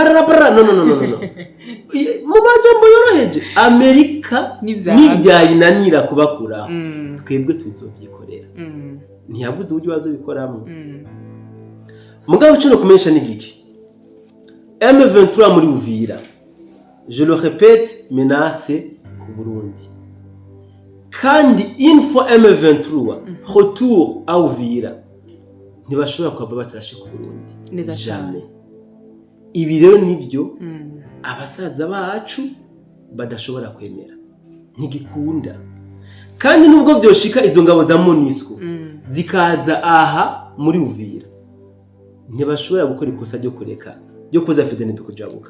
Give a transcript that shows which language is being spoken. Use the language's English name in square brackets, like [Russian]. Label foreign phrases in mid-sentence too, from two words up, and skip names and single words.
[Rundi] parapara no mu majambo yoroheje Amerika nibyayinanira kubakuraho twebwe tuzovyikorera ntiyavuze uburyo bazobikoramo mugabo cyo kumenyesha n'igiki M23 muri Uvira [French] je le répète [Rundi] menace ku Burundi kandi [French] une fois [Rundi] M23 [French] retour à Uvira [Rundi] ntibashobora kuva batarashe ku Burundi jamais ibi rero nivyo abasaza bacu badashobora kwemera ntigikunda kandi nubwo byoshika izo ngabo za MONUSCO zikaza aha muri Uvira ntibashobora gukora ikosa ryo kureka ryo koza FDNB kujabuka